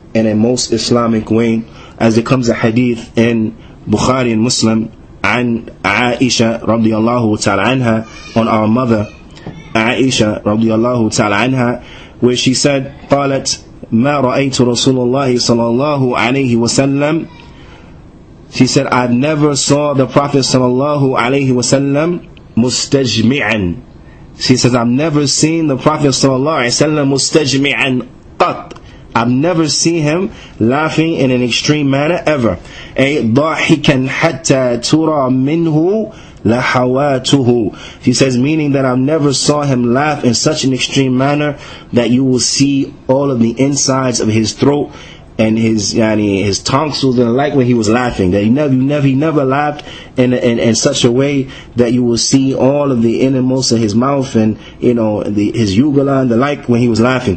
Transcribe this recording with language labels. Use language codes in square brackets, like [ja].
[en] in a most Islamic way, as there comes a hadith in Bukhari and Muslim [ar] عن عائشة رضي الله تعالى عنها, [en] on our mother Aisha [ar] رضي الله تعالى عنها, [en] where she said [ar] قالت ما رأيت رسول الله صلى الله عليه وسلم, [en] she said, I never saw the Prophet sallallahu alaihi wasallam mustajmi'an. She says, I've never seen the Prophet sallallahu alaihi wasallam mustajmi'an qat. I've never seen him laughing in an extreme manner ever. [ar] A ضاحكا حتى ترى منه لحواته. [en] She says, meaning that I've never saw him laugh in such an extreme manner that you will see all of the insides of his throat and his tonsils and the like when he was laughing. That he never laughed in such a way that you will see all of the innermost of his mouth and his ugula and the like when he was laughing.